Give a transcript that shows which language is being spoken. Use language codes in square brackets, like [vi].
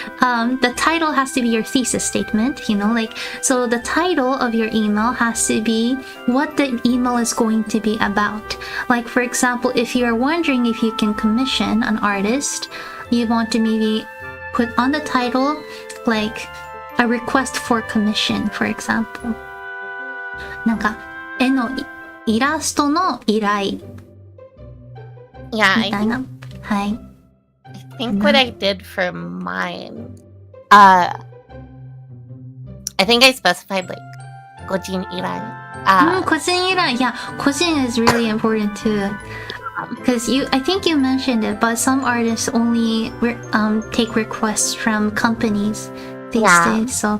[en] The title has to be your thesis statement, so the title of your email has to be what the email is going to be about. Like, for example, if you're wondering if you can commission an artist, you want to maybe put on the title, like, a request for commission, for example. [ja] なんか、絵のイラストの依頼。 [en] Yeah, [ja] みたいな。はい。 [en] I think what I did for mine, I think I specified like 個人依頼. [ja] 個人依頼. [en] Yeah, 個人 is really important too. Because I think you mentioned it, but some artists only take requests from companies these days.